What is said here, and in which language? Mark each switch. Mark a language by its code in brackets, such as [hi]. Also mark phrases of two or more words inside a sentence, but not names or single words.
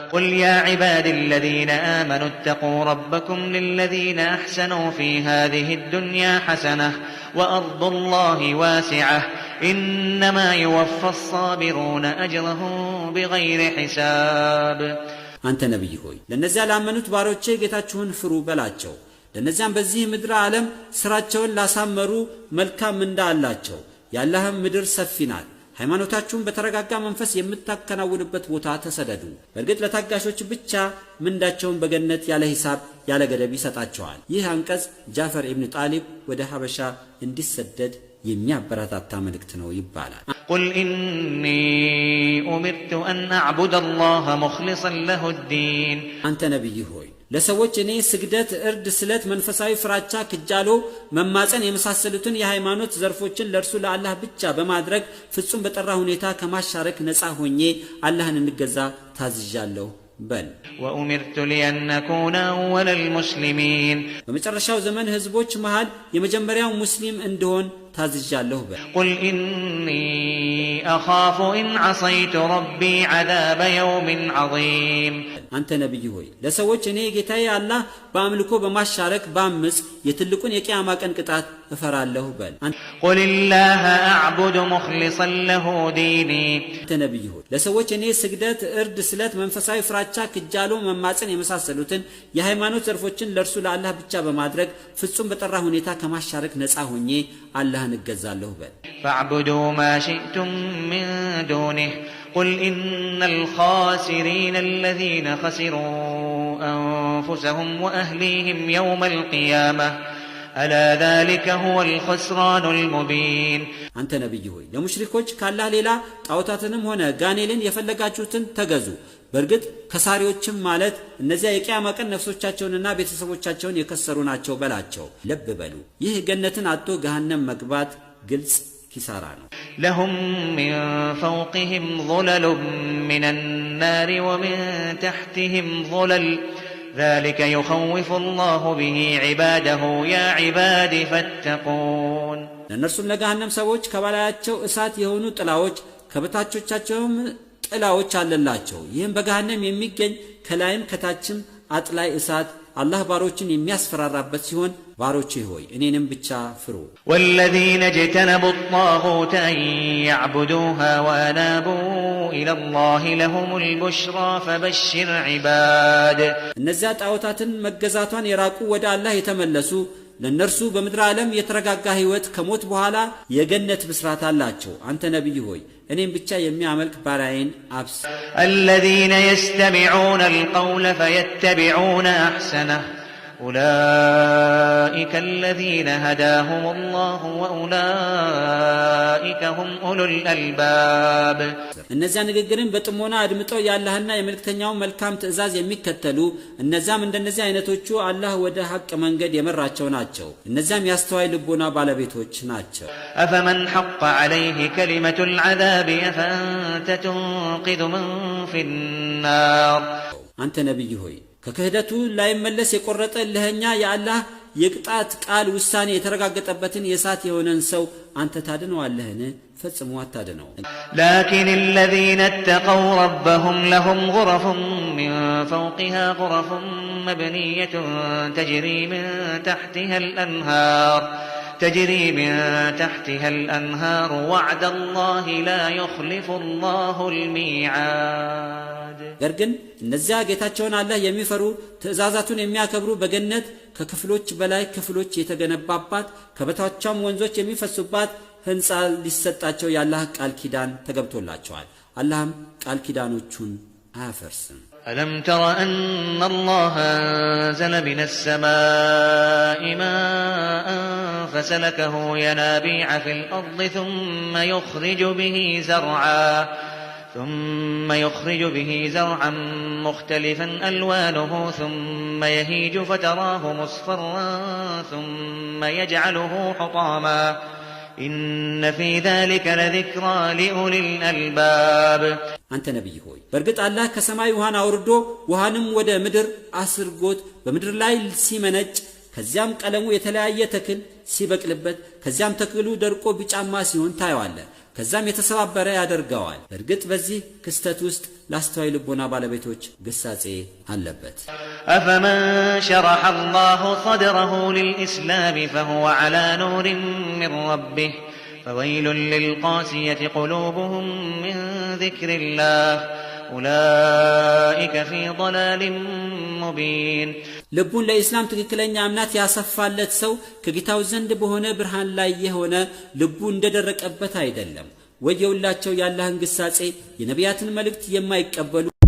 [ar] قل يا عبادي الذين آمنوا اتقوا ربكم للذين أحسنوا في هذه الدنيا حسنة وأرض الله واسعة إنما يوفى الصابرون أجرهم بغير حساب [am] አንተ ነብይ ሆይ ለነዚያ ያመኑ ባሮቼ ጌታችሁን ፍሩ በላቸው ለነዚያም በዚህ ምድር ዓለም ስራቸውን ላሳመሩ መልካም እንዳላቸው ያላህም ምድር ሰፊ ናት ሃይማኖታችሁን በተረጋጋ መንፈስ የምታከናውኑበት ቦታ ተሰደዱ በእርግጥ ለታጋሾች ብቻ ምንዳቸውን በገነት ያለ ሂሳብ ያለ ገደብ ይሰጣቸዋል ይህ አንቀጽ ጃፈር ኢብኑ ጣሊብ ወደ ሐበሻ እንዲሰደድ የሚያበረታታ መልእክት ነው ይባላል [ar] قل إني أمرت أن أعبد الله مخلصا له الدين [am] አንተ ነብይ ሆይ ለሰዎች እኔ ስግደት እርድ ስለት መንፈሳዊ ፍራቻ ክጃሎ መማፀን የመሳሰሉትን የሃይማኖት ዘርፎችን ለርሱ ለአላህ ብቻ በማድረግ ፍጹም በጠራ ሁኔታ ከማሻረክ ነፃ ሆኜ አላህን እንገዛ ታዝዣለሁ በል [ar] وأمرت لأن أكون أول المسلمين [am] በመጨረሻው ዘመን ህዝቦች መሃል የመጀመሪያው ሙስሊም እንደሆን ታዝዣለሁ በል [ar] قل إني أخاف إن عصيت ربي عذاب يوم عظيم [am] አንተ ነብይ ሆይ ለሰዎች እኔ ጌታዬ አላህ በአምልኮ በማሻረክ ባምጽ የትልቁን የቂያማ ቀን ቅጣት እፈራለሁ በል [ar] قل الله أعبد مخلصا له ديني [am] አንተ ነብይ ሆይ ለሰዎች እኔ ስግደት እርድ ስለት መንፈሳዊ ፍራቻ ክጃሎ መማፀን የመሳሰሉትን የሃይማኖት ዘርፎችን ለርሱ ለአላህ ብቻ በማድረግ ፍጹም በጠራ ሁኔታ ከማሻረክ ነፃ ሆኜ አላህን እገዛለሁ በል [ar] فاعبدوا ما شئتم من دونه قل إن الخاسرين الذين خسروا أنفسهم وأهليهم يوم القيامة ألا ذلك هو الخسران المبين [am] አንተ ነብይ ሆይ ለሙሽሪኮች ካላህ ሌላ ጣዖታትንም ሆነ ጋኔልን የፈለጋችሁትን ተገዙ በእርግጥ ከሳሪዎችም ማለት እነዚያ የቂያማ ቀን ነፍሶቻቸውንና ቤተሰቦቻቸውን የከሰሩ ናቸው በላቸው ልብ በሉ ይህ ገነትን አጥቶ ገሃነም መግባት ግልጽ ኪሳራ ነው [ar] لهم من فوقهم ظلل من النار ومن تحتهم ظلل ذلك يخوف الله به عباده يا عباد فاتقون [am] ለነርሱም ለገሃነም ሰዎች ከባላያቸው እሳት የሆኑ ጥላዎች ከበታቾቻቸውም ጥላዎች አለላቸው ይህም በገሃነም የሚገኝ ከላይም ከታችም አጥላይ እሳት አላህ ባሮችን የሚያስፈራራበት ሲሆን ባሮቼ ሆይ እኔንም ብቻ ፍሩ [ar] والذين اجتنبوا الطاغوت أن يعبدوها وأنابوا إلى الله لهم البشرى فبشر عباد [am] እነዚያ ጣዖታትን መገዛቷን የራቁ ወደ አላህ የተመለሱ ለነርሱ በምድር ዓለም የተረጋጋ ህይወት ከሞት በኋላ የገነት ብስራት አላቸው አንተ ነብይ ሆይ እኔም ብቻ የሚያመልክ ባሪያዬን አብስ [ar] الذين يستمعون القول فيتبعون أحسنه أولئك الذين هداهم الله وأولئك هم أولو الألباب [am] እነዚያ ንግግርን በጥሞና አድምጠው ያላህና የመልእክተኛው መልካም ትእዛዝ የሚከተሉ እነዛም እንደነዚህ አይነቶቹ አላህ ወደ ሐቅ መንገድ የመራቸው ናቸው እነዛም ያስተዋይ ልቦና ባለቤቶች ናቸው [ar] أفمن حق عليه كلمة العذاب أفأنت تنقذ من في النار [am] አንተ ነብይ ሆይ ከክህደቱ ላይ መለስ የቆረጠ ለኛ ያላህ የቅጣት ቃል ውሳኔ የተረጋገጠበትን የሳት የሆነን ሰው አንተ ታድነዋለህን ፈጽሞ አታድነው [ar] لكن الذين اتقوا ربهم لهم غرف من فوقها غرف مبنية تجري من تحتها الأنهار وعد الله لا يخلف الله الميعاد [am] ገርግን እነዚያ ጌታቸውን አላህ የሚፈሩ ትእዛዛቱን የሚያከብሩ በገነት ከክፍሎች በላይ ክፍሎች የተገነባባት ከበታቿም ወንዞች የሚፈሱባት ህንጻ ሊሰጣቸው ያላህ ቃል ኪዳን ተገብቶላቸዋል አላህም ቃል ኪዳኖቹን አያፈርስም [ar] ألم تر أن الله أنزل من السماء ماء فسلكه ينابيع في الأرض ثم يخرج به زرعا مختلفا ألوانه ثم يهيج فتراه مصفرا ثم يجعله حطاما إن في ذلك لذكرى لأولي الألباب [am] አንተ ነብይ ሆይ በርግጥ አላህ ከሰማይ ውሃን አውርዶ ውሃንም ወደ ምድር አስርጎት በምድር ላይ ሲመነጭ ከዚያም ቀለሙ የተለያየ ተክል ሲበቅልበት ከዚያም ተክሉ ደርቆ ቢጫማ ሲሆን ታየዋለህ ከዛም የተሰባበረ ያደርገዋል። በእርግጥ በዚህ ክስተት ውስጥ ላስተዋይ ልቦና ባለቤቶች ግሳጼ አለበት። [ar] أفمن شرح الله صدره للإسلام فهو على نور من ربه فويل للقاسية قلوبهم من ذكر الله أولئك في ضلال مبين [am] ልቡን ለኢስላም ትክክለኛ እምነት ያሰፋለት ሰው ከጌታው ዘንድ በሆነ ብርሃን ላይ የሆነ ልቡ እንደደረቀበት አይደለም። ወየውላቸው ያላህን ግሳጼ የነቢያትን መልእክት የማይቀበሉ